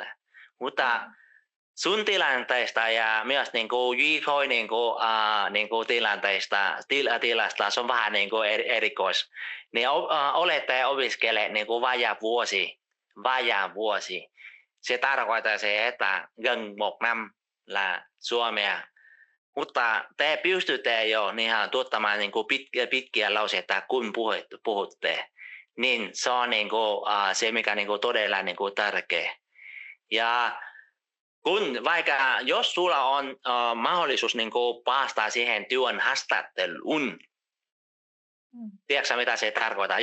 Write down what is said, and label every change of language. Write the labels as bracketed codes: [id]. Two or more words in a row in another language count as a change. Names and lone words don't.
[fi] Mutta sun tilanteesta ja myös niin kuin YK niin kuin tilasta se on vähän niin kuin erikois. Niin olette opiskelleet niin kuin vajaa vuosi. Se tarkoittaa se, että [vi] gần 1 năm là [fi] suomea. Mutta te pystytte jo ihan tuottamaan niin kuin pitkiä lauseita, kun puhutte. Niin se on niin kuin, se, mikä niin kuin todella niin kuin tärkeä. Ja vaikka jos sulla on mahdollisuus niin kuin päästä siihen työn haastatteluun, tiedätkö mitä se tarkoittaa?